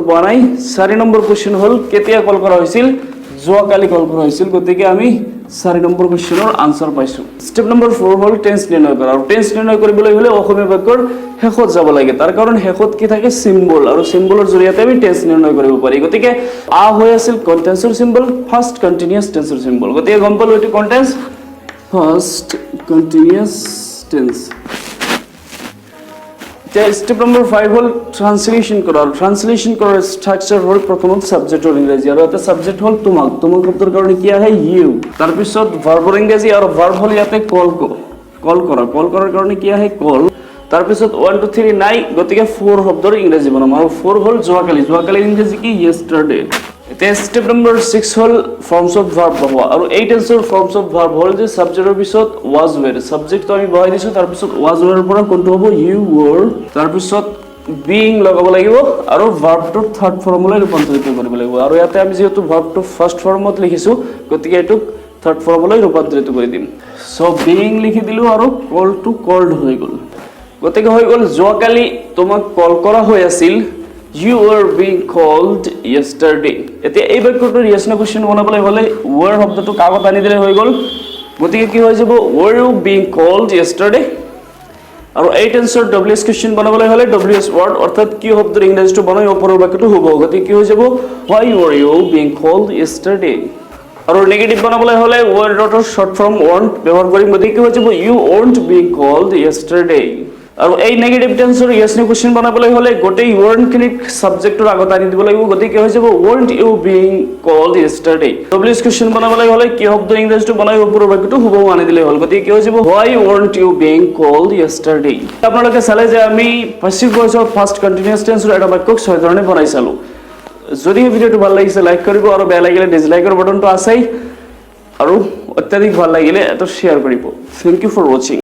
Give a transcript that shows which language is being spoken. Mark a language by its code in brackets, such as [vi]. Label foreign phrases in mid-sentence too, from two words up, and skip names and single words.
[as] পোৱা নাই 4 [en] number question [as] হল কেতিয়া কল কৰা হৈছিল যোৱাকালি কল কৰা হৈছিল গতিকে আমি 4 [en] number question answer [as] পাইছো [en] step number [as] 4 হল টেন্স নিৰ্ণয় কৰা আৰু টেন্স নিৰ্ণয় কৰিবলৈ হলে অসমীয়া বাক্যৰ শেষত যাব লাগে তাৰ কাৰণ শেষত কি থাকে সিম্বল আৰু সিম্বলৰ জৰিয়তে আমি টেন্স নিৰ্ণয় কৰিব পাৰি গতিকে আ হৈ আছিল কন্টেন্সৰ সিম্বল [en] first continuous tense [as] সিম্বল গতিকে গম পালো এটো কন্টেন্স [en] Past continuous tense. Step number 5 [as] হল ট্রান্সলেশন করা ট্রান্সলেশন করার স্ট্রাকচার হল প্রথমত সাবজেক্টৰ ইংৰাজী আৰু এটা সাবজেক্ট হল তোমাক তোমাক শব্দৰ কাৰণে কি আহে ইউ তাৰ পিছত ভাৰ্বৰ ইংৰাজী আৰু ভাৰ্ব হল ইয়াতে কল কৰাৰ কাৰণে কি আহে কল তাৰ পিছত 1 2 3 নাই গতিকে 4 শব্দৰ ইংৰাজী বনাম আৰু 4 হল যোৱাকালি ইংৰাজী কি yesterday এটা [en] step number [as] 6 হল [en] forms of verb [as] বহোৱা আৰু এই টেন্সৰ [en] forms of verb [as] হল যে সাবজেক্টৰ পিছত [en] was were [as] সাবজেক্টটো আমি বহাই দিছো তাৰ পিছত [en] was were [as] পৰা কোনটো হ'ব [en] you were [as] তাৰ পিছত being লগাব লাগিব আৰু ভাৰ্বটো [en] third form [as] ৰূপান্তৰিত কৰিব লাগিব আৰু ইয়াতে আমি যেহেতু ভাৰ্বটো [en] first form [as] লিখিছো গতিকে এটো [en] third form [as] ৰূপান্তৰিত কৰি দিম সো being লিখি দিলো আৰু [en] call to called [as] হৈ গল গতিকে হৈ গল যোৱাকালি তোমাক কল কৰা হৈ আছিল [en] You were being called yesterday. [as] এতিয়া এই বাক্যটোৰ [en] yes no question [as] বনাবলৈ হলে were শব্দটো কাগত আনি দিলে হৈ গল গতিকে কি হৈ যাব [en] were you being called yesterday [as] আৰু এই টেন্সৰ [en] ws question [as] বনাবলৈ হলে [en] ws word [as] অৰ্থাৎ কি শব্দৰ ইংৰাজীটো বনাই ওপৰৰ বাক্যটো হ'ব গতিকে কি হৈ যাব [en] why were you being called yesterday [as] আৰু নেগেটিভ বনাবলৈ হলে were ডটৰ শৰ্ট ফৰ্ম weren't ব্যৱহাৰ কৰিম গতিকে কি হৈ যাব [en] you weren't being called [as] yesterday আৰু এই নেগেটিভ টেন্সৰ [en] yes no question [as] বনাবলৈ হলে গোটেই weren't খিনিক সাবজেক্টৰ আগত আনি দিব লাগিব গতিকে কি হৈ যাব [en] weren't you being called yesterday ws question [as] বনাবলৈ হলে কি শব্দ ইংৰাজীটো বনাই ওপৰৰ বাক্যটো হ'ব আনি দিলে হ'ল গতিকে কি হৈ যাব [en] why weren't you being called yesterday [as] আপোনালোকে চালে যে আমি [en] passive voice of first continuous tense [as] এটা বাক্যক 6 ধৰণে বনাই চালো যদি এই ভিডিওটো ভাল লাগিছে লাইক কৰিব আৰু বেয়া লাগিলে [en] dislike button [as] আছেই আৰু অত্যাধিক ভাল লাগিলে এটা শেয়াৰ কৰিব [en] thank you for watching